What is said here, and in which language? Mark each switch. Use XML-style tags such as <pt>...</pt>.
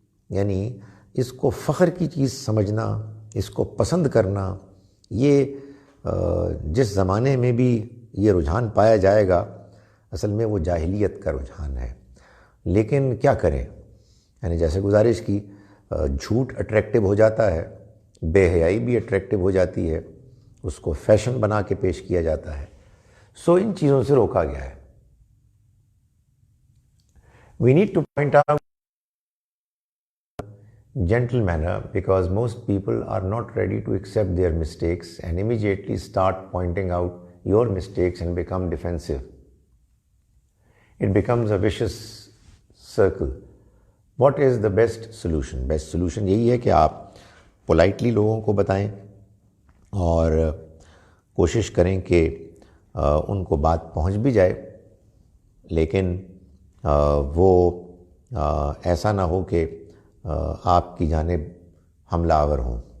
<ur>یعنی اس کو فخر کی چیز سمجھنا، اس کو پسند کرنا، یہ جس زمانے میں بھی یہ رجحان پایا جائے گا اصل میں وہ جاہلیت کا رجحان ہے. لیکن کیا کریں، یعنی جیسے گزارش کی، جھوٹ اٹریکٹیو ہو جاتا ہے، بے حیائی بھی اٹریکٹیو ہو جاتی ہے، اس کو فیشن بنا کے پیش کیا جاتا ہے. ان چیزوں سے روکا گیا ہے.</ur> <en>We need to point out gentle manner because most people are not ready to accept their mistakes and immediately start pointing out your mistakes and become defensive. It becomes a vicious circle. What is the best solution? Best solution</en> <ur>یہی ہے کہ آپ politely لوگوں کو بتائیں اور کوشش کریں کہ ان کو بات پہنچ بھی جائے، لیکن وہ ایسا نہ ہو کہ آپ کی جانب حملہ آور ہوں.</ur>